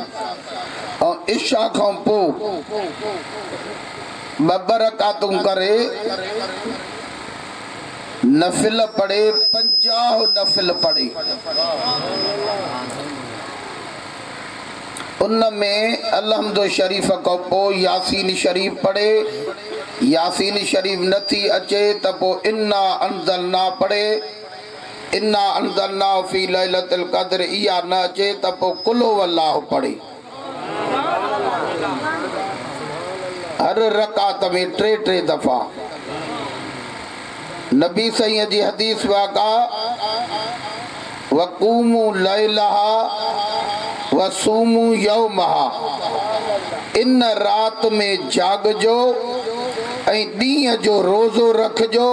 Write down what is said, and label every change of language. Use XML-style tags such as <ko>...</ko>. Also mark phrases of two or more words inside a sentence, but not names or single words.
<sd>ऐं इशा खां पोइ 2 रकातूं करे नफ़िल पढ़े, 50 नफ़िल पढ़े। उन में अलहम्दु शरीफ़ खां पोइ यासीन शरीफ़ पढ़े। यासीन शरीफ़ नथी अचे त पोइ</sd> <ar>إنا أنزلنا</ar> <sd>पढ़े।</sd> <ar>إنا أنزلنا في ليلة القدر</ar> <sd>इहा न अचे त पोइ</sd> <ar>قل هو الله</ar> <sd>पढ़े। हर रकात में 3 दफ़ा। नबी साईं जी हदीस</sd> <ar>فقوموا ليلها وصوموا يومها,</ar> <sd>इन रात में जागजो ऐं ॾींहं जो रोज़ो रखजो।</sd>